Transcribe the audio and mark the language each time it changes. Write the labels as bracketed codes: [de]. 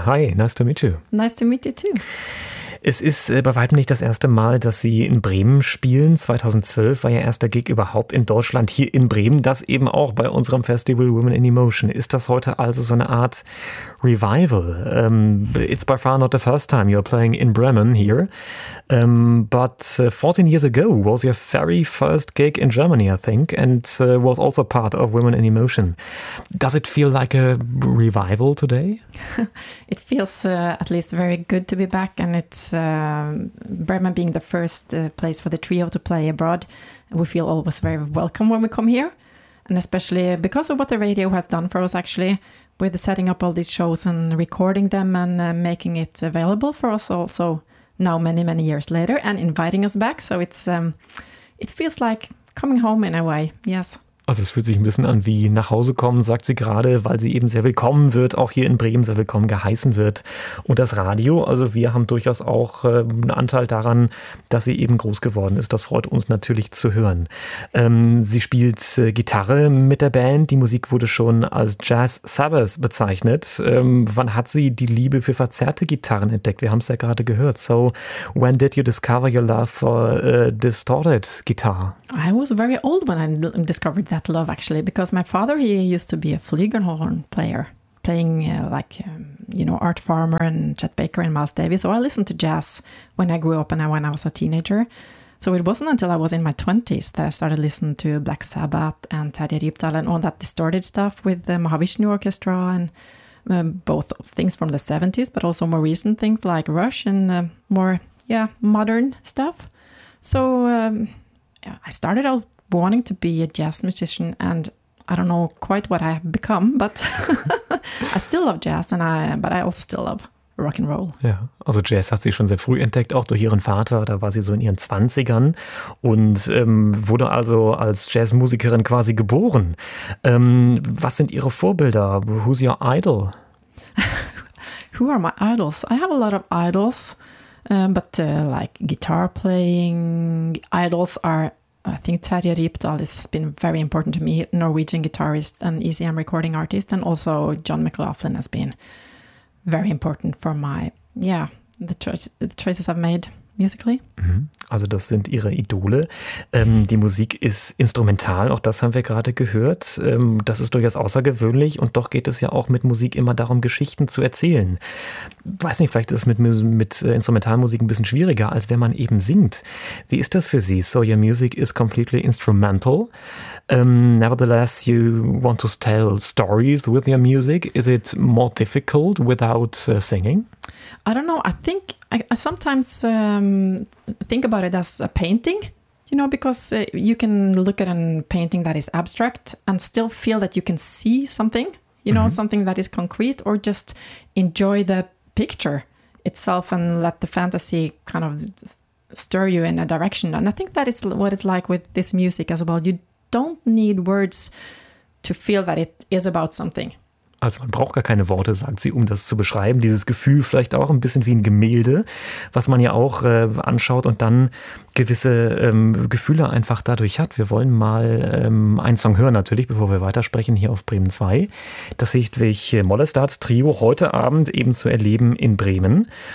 [en] Hi, nice to meet you. Nice to meet you too. [de] Es ist bei weitem nicht das erste Mal, dass Sie in Bremen spielen. 2012 war Ihr erster Gig überhaupt in Deutschland, hier in Bremen. Das eben auch bei unserem Festival Women in Emotion. Ist das heute also so eine Art Revival? [en] It's by far not the first time you're playing in Bremen here. But 14 years ago was your very first gig in Germany, I think, and was also part of Women in Emotion. Does it feel like a revival today? It feels at least very good to be back, and it's Bremen being the first place for the trio to play abroad. We feel always very welcome when we come here, and especially because of what the radio has done for us, actually, with setting up all these shows and recording them and making it available for us also. Now many, many years later, and inviting us back. So it's it feels like coming home in a way, yes. [de] Also es fühlt sich ein bisschen an wie nach Hause kommen, sagt sie gerade, weil sie eben sehr willkommen wird, auch hier in Bremen sehr willkommen geheißen wird. Und das Radio, also wir haben durchaus auch einen Anteil daran, dass sie eben groß geworden ist. Das freut uns natürlich zu hören. Sie spielt Gitarre mit der Band. Die Musik wurde schon als Jazz Sabbath bezeichnet. Wann hat sie die Liebe für verzerrte Gitarren entdeckt? Wir haben es ja gerade gehört. [en] So, when did you discover your love for distorted guitar? I was very old when I discovered that love, actually, because my father, he used to be a flugelhorn player, playing Art Farmer and Chet Baker and Miles Davis. So I listened to jazz when I grew up and when I was a teenager. So it wasn't until I was in my 20s that I started listening to Black Sabbath and Teddy Riptal and all that distorted stuff with the Mahavishnu Orchestra and both things from the 70s, but also more recent things like Rush and modern stuff. So I started out wanting to be a jazz musician, and I don't know quite what I have become, but I still love jazz, but I also still love rock and roll. [de] Ja, also Jazz hat sie schon sehr früh entdeckt, auch durch ihren Vater, da war sie so in ihren 20ern und wurde also als Jazzmusikerin quasi geboren. Was sind ihre Vorbilder? [en] Who's your idol? Who are my idols? I have a lot of idols, but guitar playing idols are, I think Terje Riptal has been very important to me, Norwegian guitarist and ECM recording artist, and also John McLaughlin has been very important for the choices I've made musically. [de] Also das sind ihre Idole. Die Musik ist instrumental, auch das haben wir gerade gehört. Das ist durchaus außergewöhnlich und doch geht es ja auch mit Musik immer darum, Geschichten zu erzählen. Weiß nicht, vielleicht ist es mit Instrumentalmusik ein bisschen schwieriger, als wenn man eben singt. Wie ist das für Sie? [en] So your music is completely instrumental. Nevertheless, you want to tell stories with your music. Is it more difficult without singing? I don't know. I think I sometimes think about it as a painting, because you can look at a painting that is abstract and still feel that you can see something, something that is concrete, or just enjoy the picture itself and let the fantasy kind of stir you in a direction. And I think that is what it's like with this music as well. You don't need words to feel that it is about something. [de] Also man braucht gar keine Worte, sagt sie, um das zu beschreiben. Dieses Gefühl vielleicht auch ein bisschen wie ein Gemälde, was man ja auch anschaut und dann gewisse Gefühle einfach dadurch hat. Wir wollen mal einen Song hören natürlich, bevor wir weitersprechen hier auf Bremen 2. Das Hedwig Mollestad Trio heute Abend eben zu erleben in Bremen.